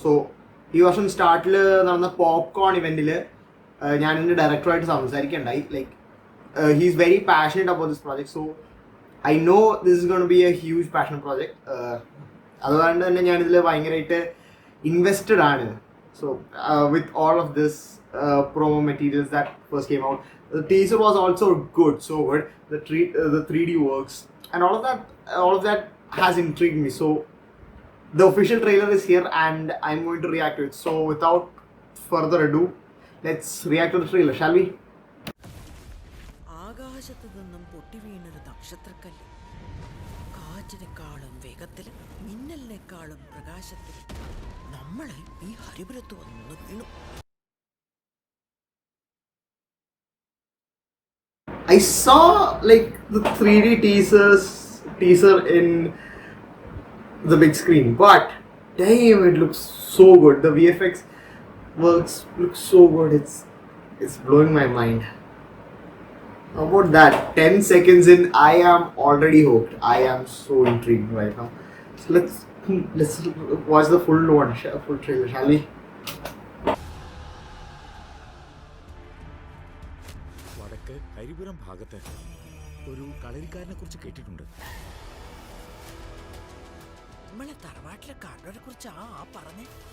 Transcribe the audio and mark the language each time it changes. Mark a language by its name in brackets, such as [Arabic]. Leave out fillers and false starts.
[Malayalam] So ഈ വർഷം സ്റ്റാർട്ടിൽ നടന്ന പോപ്കോൺ ഇവന്റിൽ ഞാൻ എൻ്റെ ഡയറക്ടറുമായിട്ട് സംസാരിക്കുകയുണ്ടായി. [English] Like he is very passionate about this project. So I know this is gonna be a huge passion project. [Malayalam] അതുകൊണ്ട് തന്നെ ഞാനിതിൽ ഭയങ്കരമായിട്ട് invested ആണ്. [English] So with all of this promo materials that first came out, the teaser was also good, so good. The 3D works and all of that has intrigued me. So the official trailer is here and I'm going to react to it. So without further ado, let's react to the trailer, shall we? [Malayalam] ആകാശത്തു നിന്നും പൊട്ടി വീണൊരു നക്ഷത്രക്കല്ല്, കാറ്റിനെക്കാളും വേഗത്തിൽ, മിന്നലിനേക്കാളും പ്രകാശത്തിൽ നമ്മളെ ഈ ഹരിപുരത്ത് വന്ന് വീണു. [English] I saw like the 3D teaser in the big screen, but damn, it looks so good. The VFX looks so good. It's blowing my mind. How about that? 10 seconds in, I am already hooked. I am so intrigued right now. So let's watch the full trailer, shall we? [Malayalam] വടക്ക് ഹരിപുരം ഭാഗത്ത് ഒരു കളരിക്കാരനെ കുറിച്ച് കേട്ടിട്ടുണ്ട്. നമ്മളെ തറവാട്ടിലെ കാരണവരെ കുറിച്ച് ആ പറഞ്ഞേ.